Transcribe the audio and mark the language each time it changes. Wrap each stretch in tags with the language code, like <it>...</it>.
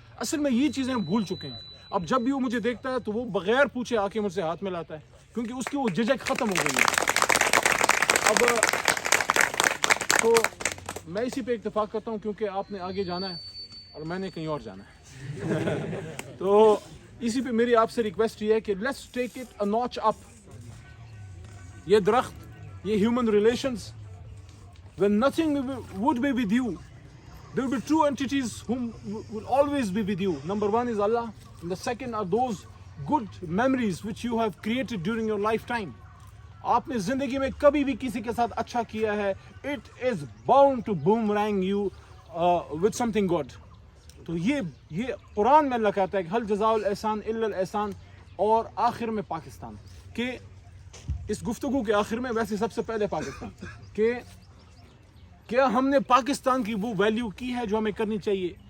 <ur>اصل میں یہ چیزیں ہم بھول چکے ہیں. اب جب بھی وہ مجھے دیکھتا ہے تو وہ بغیر پوچھے آ کے مجھ سے ہاتھ ملاتا ہے, کیونکہ اس کی وہ جھجک ختم ہو گئی ہے. اب تو میں اسی پہ اتفاق کرتا ہوں, کیونکہ آپ نے آگے جانا ہے اور میں نے کہیں اور جانا ہے. تو اسی پہ میری آپ سے ریکویسٹ یہ ہے کہ</ur> <en>Let's take it a notch up.</en> <ur>یہ درخت, یہ human relations,</ur> <en>when nothing would be with you, there will be 2 entities whom will always be with you. Number 1 is Allah, and the second are those good memories which you have created during your lifetime.</en> <ur>آپ نے زندگی میں کبھی بھی کسی کے ساتھ اچھا کیا ہے,</ur> <en>it is bound to boomerang you with something good.</en> <ur>تو یہ قرآن میں اللہ کہتا ہے کہ</ur> <ar>حل جزاء الاحسان الا الاحسان,</ar> <ur>اور آخر میں پاکستان, کہ اس گفتگو کے آخر میں ویسے سب سے پہلے پاکستان, کہ کیا ہم نے پاکستان کی وہ ویلیو کی ہے جو ہمیں کرنی چاہیے.</ur>